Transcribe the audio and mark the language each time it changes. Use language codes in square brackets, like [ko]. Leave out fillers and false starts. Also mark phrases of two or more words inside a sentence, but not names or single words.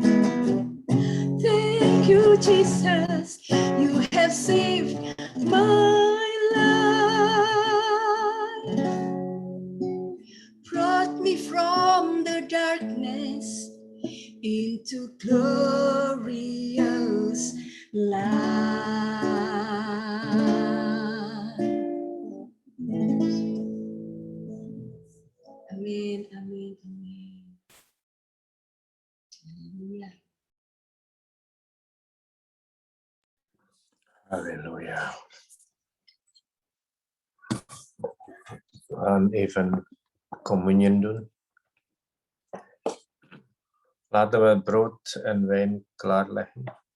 [en] Thank you, Jesus, you have saved my life. Brought me from the darkness into glorious light. [id] Amin, amin, amin. Haleluya. [nl] Halleluja. We gaan even communion doen. Laten we het brood en wijn klaarleggen.